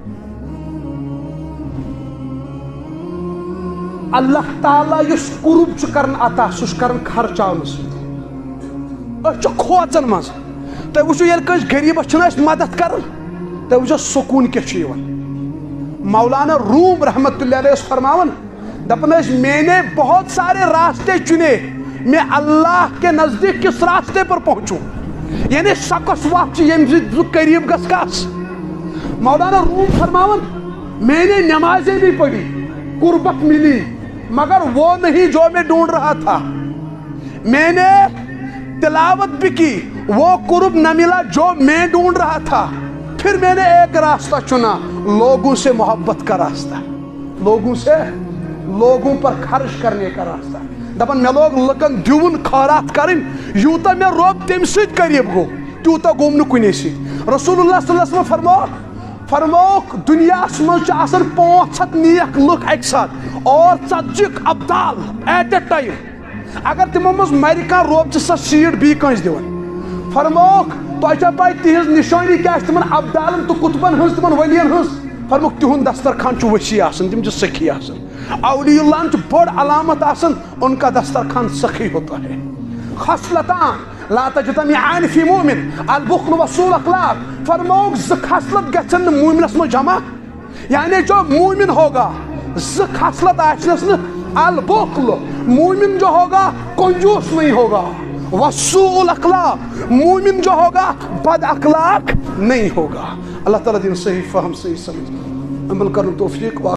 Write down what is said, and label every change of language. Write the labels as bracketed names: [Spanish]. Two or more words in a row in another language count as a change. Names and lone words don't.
[Kashmiri] اللہ تعالیٰ یُس قرب چھُ کران عطا سُہ چھُ کران خرچاونہٕ سۭتۍ أسۍ چھِ کھوژن منٛز تُہۍ وٕچھِو ییٚلہِ کٲنٛسہِ غریٖبس چھِنہ أسۍ مدد کران تُہۍ وٕچھِو سکوٗن کیٛاہ چھُ یِوان مولانا روم رحمتہ اللہ علیہ اوس فرماوان دپان ٲسۍ [Urdu] میں نے بہت سارے راستے چُنے میں اللہ کے نزدیک کس راستے پر پہنچوں [Kashmiri] یعنی سۄ کۄس وتھ چھِ ییٚمہِ سۭتۍ بہٕ قریٖب گژھٕ کس مولانا روم فرماوان [Urdu] میں نے نمازیں بھی پڑھی قربت ملی مگر وہ نہیں جو میں ڈھونڈ رہا تھا میں نے تلاوت بھی کی وہ قرب نہ ملا جو میں ڈھونڈ رہا تھا پھر میں نے ایک راستہ چنا, لوگوں سے محبت کا راستہ, لوگوں پر خرچ کرنے کا راستہ. [Kashmiri] دپن میں لوگ لکن دیون خیرات کرن, یوتا میں رب تم سۭتۍ قریب گو تیوتا گوم نہٕ کُنے سۭتۍ. رسول اللہ صلی اللہ علیہ وسلم فرموک دنیاس منٛز چھِ آسان 500 نیک لُکھ اکہِ ساتہٕ اور 40 ابدال [English] at a time. [Kashmiri] اگر تمو منٛز مرِ کانٛہہ رۄب چھِ سۄ سیٖٹ بیٚیہِ کٲنٛسہِ دِوان. فرموک تۄہہِ چھا پاے تِہنٛز نِشٲنی کیٛاہ چھِ تِمن ابدالن تہٕ کُتبن ہٕنٛز, تِمن ؤلین ہٕنٛز. فرموک تِہُنٛد دسترخان چھُ ؤسیع آسان, تِم چھِ سخی آسان. اولیاء اللہ چھُ بٔڑ علامت آسان, [Urdu] ان کا دسترخان سخی ہوتا ہے. [Arabic] خصلتان لا تجتمعان فی مومن, البخل وسوء الاخلاق. [Kashmiri] فرموک زٕ خصلت گژھن نہٕ مومنس منٛز جمع, یعنی [Urdu] جو مومن ہوگا [Kashmiri] زٕ خصلت آسنس نہٕ, البخل [Urdu] مومن جو ہوگا کنجوس نہیں ہوگا, [Arabic] وسوء الاخلاق [Urdu] مومن جو ہوگا بد اخلاق نہیں ہوگا. اللہ تعالیٰ دین صحیح فہم صحیح سمجھ عمل کرنے توفیق.